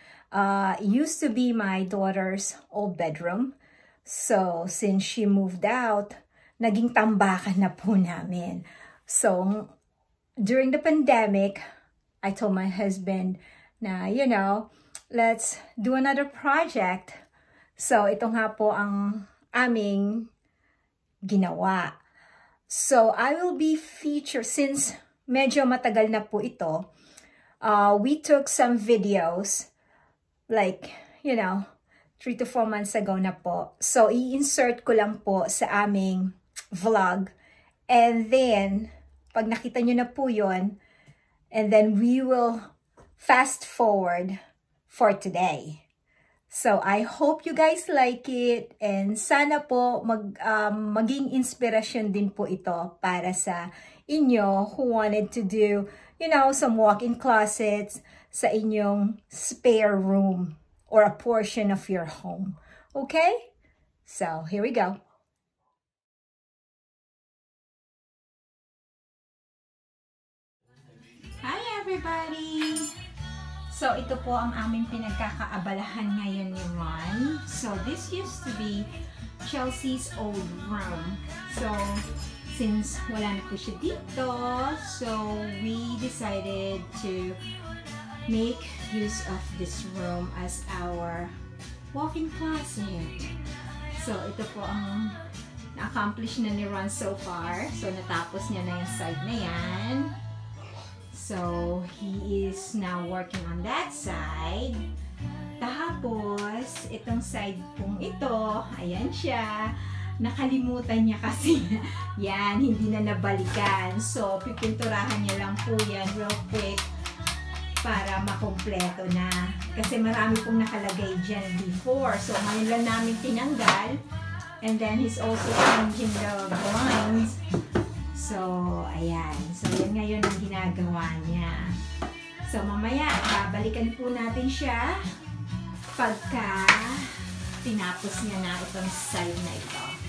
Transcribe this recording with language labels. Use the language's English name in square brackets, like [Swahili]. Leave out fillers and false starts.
[English] It used to be my daughter's old bedroom. So, since she moved out, [Filipino] naging tambakan na po namin. [English] So, during the pandemic, I told my husband na, let's do another project. [Filipino] So, ito nga po ang aming ginawa. [English] So, I will be featured, since [Filipino] medyo matagal na po ito, [English] we took some videos, like, 3 to 4 months ago na po. [Filipino] So, i-insert ko lang po sa aming vlog. [English] And then, [Filipino] pag nakita nyo na po yun, [English] and then we will fast forward for today. So, I hope you guys like it. And [Filipino] sana po maging inspirasyon din po ito para sa inyo [English] who wanted to do, some walk-in closets [Filipino] sa inyong [English] spare room or a portion of your home. Okay? So, here we go. Hi everybody! [Filipino] So, ito po ang aming pinagkakaabalahan ngayon ni Ron. [English] So, this used to be Chelsea's old room. So, since [Filipino] wala na po siya dito, [English] so we decided to make use of this room as our walk-in closet. [Filipino] So, ito po ang na-accomplish na ni Ron so far. So, natapos niya na yung side na yan. [English] So, he is now working on that side. [Filipino] Tapos, itong side pong ito, ayan siya. Nakalimutan niya kasi yan, hindi na nabalikan. So, pipinturahan niya lang po yan [English] real quick [Filipino] para makompleto na. Kasi marami pong nakalagay dyan before. So, ngayon lang namin tinanggal. [English] And then, he's also changing the blinds. [Filipino] So, ayan. So, yan ngayon ang ginagawa niya. So, mamaya, babalikan po natin siya pagka tinapos niya na itong side na ito.